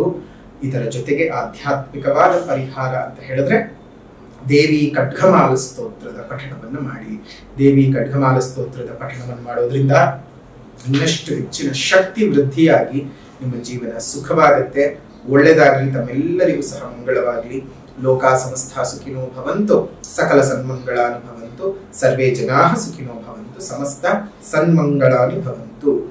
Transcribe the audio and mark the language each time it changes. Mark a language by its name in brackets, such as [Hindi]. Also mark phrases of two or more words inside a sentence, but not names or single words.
[Kannada] ಇದರ ಜೊತೆಗೆ ಆಧ್ಯಾತ್ಮಿಕವಾದ ಪರಿಹಾರ ಅಂತ ಹೇಳಿದ್ರೆ ದೇವಿ ಖಡ್ಗಮಾಲ ಸ್ತೋತ್ರದ ಪಠಣವನ್ನು ಮಾಡಿ. ದೇವಿ ಖಡ್ಗಮಾಲ ಸ್ತೋತ್ರದ ಪಠಣವನ್ನು ಮಾಡೋದ್ರಿಂದ ಇನ್ನಷ್ಟು ಹೆಚ್ಚಿನ ಶಕ್ತಿ ವೃದ್ಧಿಯಾಗಿ ನಿಮ್ಮ ಜೀವನ ಸುಖವಾಗುತ್ತೆ. ಒಳ್ಳೆದಾಗ್ಲಿ. ತಮ್ಮೆಲ್ಲರಿಗೂ ಸಹ ಮಂಗಳವಾಗ್ಲಿ. [Sanskrit] ಲೋಕಾ ಸಮಸ್ತ ಸುಖಿನೋ ಭವಂತು. ಸಕಲ ಸನ್ಮಂಗಳಾನಿ ಭವಂತು. ಸರ್ವೇ ಜನಾಃ ಸುಖಿನೋ ಭವಂತು. ಸಮಸ್ತ ಸನ್ಮಂಗಳಾನಿ ಭವಂತು.